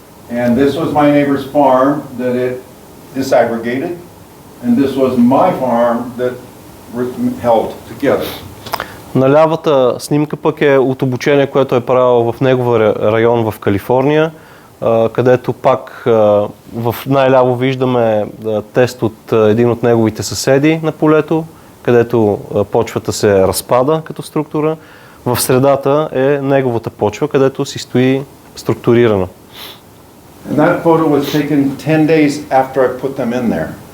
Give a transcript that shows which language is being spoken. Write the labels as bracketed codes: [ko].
[en] And this was my neighbor's farm that it disaggregated, and this was my farm that held together. [bg] На лявата снимка пък е от обучение, което е правил в неговия район в Калифорния, където пак в най-ляво виждаме тест от един от неговите съседи на полето, където почвата се разпада като структура. В средата е неговата почва, където си стои структурирана. [en] And that photo was taken 10 days after I put them in there.